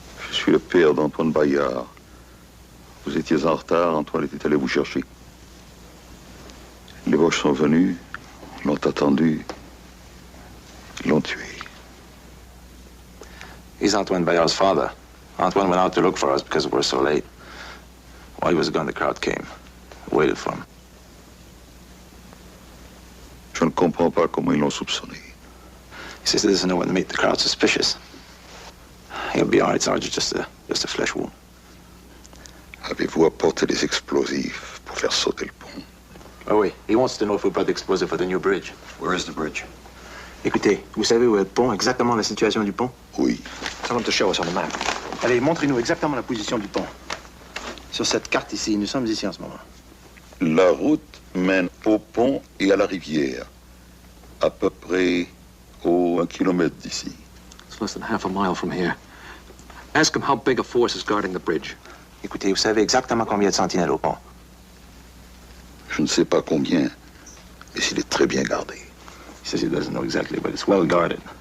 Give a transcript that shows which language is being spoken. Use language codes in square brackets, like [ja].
[fr] Je suis le père d'Antoine Bayard. Vous étiez en retard, Antoine était allé vous chercher. Les Boches sont venus, l'ont attendu, ils l'ont tué. [en] He's Antoine Bayard's father. Antoine went out to look for us because we were so late. While he was gone, the crowd came. Waited for him. [fr] Je ne comprends pas comment ils l'ont soupçonné. [en] He says he doesn't know when to make the crowd suspicious. He'll be all right, Sergeant, just a flesh wound. [fr] Avez-vous apporté des explosifs pour faire sauter le pont? Oh oui, [en] he wants to know if we brought the explosive for the new bridge. Where is the bridge? [fr] Écoutez, vous savez où est le pont, exactement la situation du pont? Oui. [en] Tell him to show us on the map. [fr] Allez, montrez-nous exactement la position du pont. Sur cette carte ici, nous sommes ici en ce moment. La route mène au pont et à la rivière. À peu près 1 kilomètre d'ici. [en] It's less than half a mile from here. Ask him how big a force is guarding the bridge. [fr] Écoutez, vous savez exactement combien de sentinelles au pont? Je ne sais pas combien, mais s'il est très bien gardé. [en] He says he doesn't know exactly, but it's well guarded.